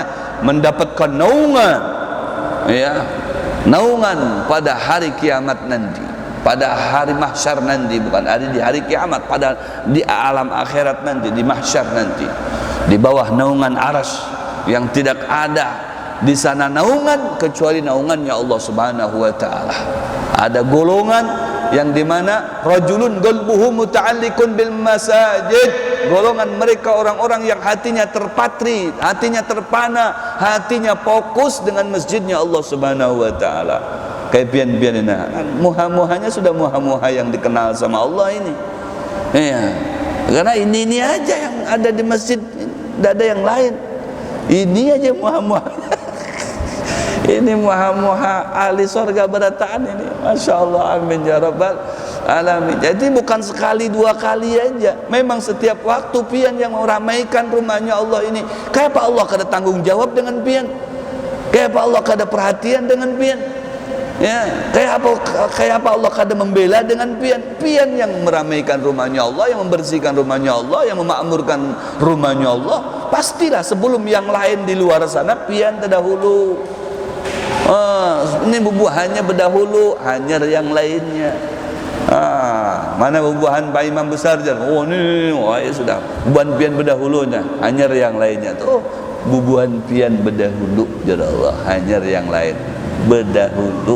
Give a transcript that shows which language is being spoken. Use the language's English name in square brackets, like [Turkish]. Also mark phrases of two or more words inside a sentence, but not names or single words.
[Indonesian] Mendapatkan naungan, ya, naungan pada hari kiamat nanti, pada hari mahsyar nanti, bukan di hari kiamat, pada di alam akhirat nanti, di mahsyar nanti, di bawah naungan arsy yang tidak ada di sana naungan kecuali naungannya Allah [Arabic] سبحانه وتعالى. [Indonesian] Ada golongan yang dimana [Arabic] رجل قلبه معلق بالمساجد, [Indonesian] golongan mereka orang-orang yang hatinya terpatri, hatinya terpana, hatinya fokus dengan masjidnya Allah [Arabic] سبحانه وتعالى. [Banjar] Kayak pian-pian ini, muha-muhanya sudah muha-muha yang dikenal sama Allah ini. [Indonesian] Iya, karena ini aja yang ada di masjid, tidak ada yang lain. [Banjar] Ini aja muha-muha. Ini muha-muha ahli surga berataan ini. [Arabic] ما شاء الله، آمين يا رب العالمين. [Indonesian] Jadi bukan sekali 2 kali aja, memang setiap waktu pian yang meramaikan rumahnya Allah ini. [Banjar] Kayak apa Allah kada tanggung jawab dengan pian, kayak apa Allah kada perhatian dengan pian, ya, kayak apa Allah kada membela dengan pian. Pian yang meramaikan rumahnya Allah, [Indonesian] yang membersihkan rumahnya Allah, yang memakmurkan rumahnya Allah, pastilah sebelum yang lain di luar sana pian terdahulu. [Banjar] Ini bubuhannya berdahulu, hanyar yang lainnya. Mana bubuhan Pak Imam besar jar? Oh ini, ya sudah, bubuhan pian berdahulunya, hanyar yang lainnya. Tuh bubuhan pian berdahulu jar Allah, hanyar yang lain berdahulu.